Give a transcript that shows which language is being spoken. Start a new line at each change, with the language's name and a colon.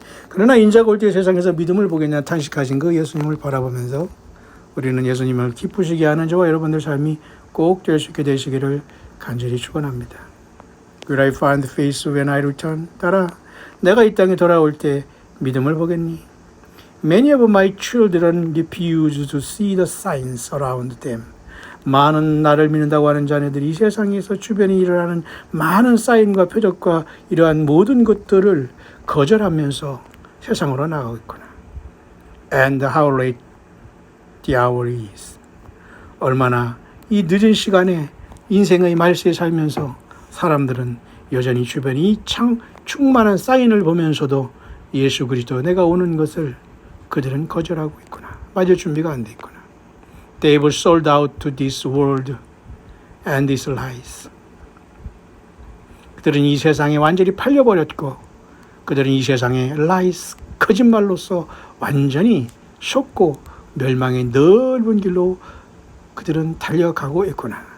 Korean: 그러나 인자가 올 때 세상에서 믿음을 보겠냐 탄식하신 그 예수님을 바라보면서 우리는 예수님을 기쁘시게 하는 저와 여러분들 삶이 꼭 될 수 있게 되시기를 간절히 축원합니다.
English: Will I find faith when I return?
Korean: 따라 내가 이 땅에 돌아올 때 믿음을 보겠니?
English: Many of my children refuse to see the signs around them.
Korean: 많은 나를 믿는다고 하는 자녀들이 이 세상에서 주변에 일어나는 많은 사인과 표적과 이러한 모든 것들을 거절하면서 세상으로 나가고 있구나.
English: And how late the hour is.
Korean: 얼마나 이 늦은 시간에 인생의 말세에 살면서 사람들은 여전히 주변이 충만한 사인을 보면서도 예수 그리스도 내가 오는 것을 그들은 거절하고 있구나. 맞을 준비가 안 돼 있구나.
English: They were sold out to this world and these lies.
Korean: 그들은 이 세상에 완전히 팔려버렸고 그들은 이 세상에 lies, 거짓말로서 완전히 속고 멸망의 넓은 길로 그들은 달려가고 있구나.